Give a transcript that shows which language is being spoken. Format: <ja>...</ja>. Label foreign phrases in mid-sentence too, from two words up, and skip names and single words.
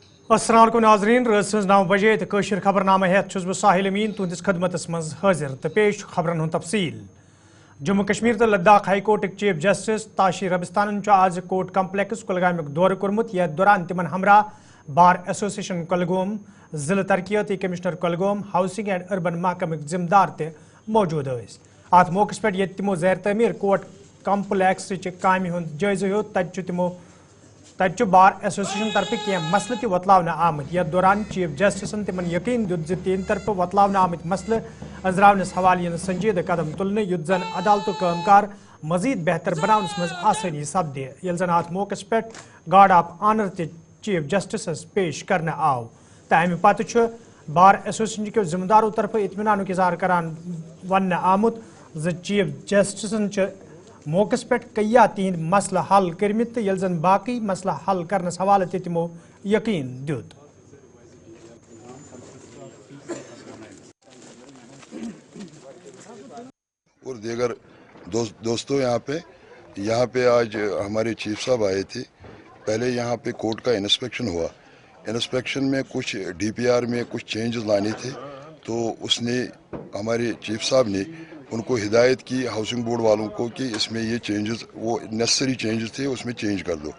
<ar>السلام عليكم</ar> <ks>नाज़रीन रस 9 बजे तो कशर खबरनामा हेत छुस बह साहिल अमीन तुंदिस खदमतस मज हाजिर तो पेश खबरन हुंद तफसील। जम्मू कश्मीर तो लद्दाख हाई कोर्ट</ks> <en>Chief Justice</en> <ks>ताशी रबिस्तान आज</ks> <en>court complex</en> <ks>कुलगाम दौर कोर्मुत यथ दौरान तिमन हमरा</ks> <en>Bar Association</en> <ks>कुलगाम जिला तरक्याती कमिश्नर कुलगाम</ks> <en>Housing and Urban</en> <ks>महकमक जिम्मेदार ते मौजूद अत मौके पे ये तिमो ज़ैर तमीर</ks> <en>court complex</en> <ks>काम हुंद जायजा हो तत</ks> <en>Bar Association</en> <ks>तरफ कह मसल त वतलावना आमत यथ दौरान चीफ जस्टिसन तिमन यकीन दुत ज तीन तरफ वतलावना आमत मसल अंजरावनस हवाले संजीद कदम तुलने युत जन अदालतों कामकार मजीद बेहतर बनावनस मज आसानी सपदे यल जन अत मौके पे</ks> <en>Guard of Honour</en> <ks>त</ks> <en>Chief Justice</en> <ks>पेश करने आव तो अमि पत</ks> <en>Bar Association</en> <ks>के जिम्मेदारों तरफ इत्मीनान इजहार करान वन आमुत ज चीफ जस्टिसन मौके पे कया तिहद मसल हल करमित यल जन बाकी मसला हल करनस हवाले ते तिमो यकीन दियुत।</ks> <hi>और दीगर दोस्तों यहाँ पे आज हमारे चीफ साहब आए थे। पहले यहाँ पे कोर्ट का इंस्पेक्शन हुआ। इंस्पेक्शन में कुछ डीपीआर में कुछ चेंजेस लाने थे, तो उसने हमारे चीफ साहब ने उनको हिदायत की</hi> <en>Housing Board</en> <hi>वालों को कि इसमें ये चेंजेस वो</hi> <en>necessary changes</en> <hi>थे उसमें चेंज कर दो।</hi>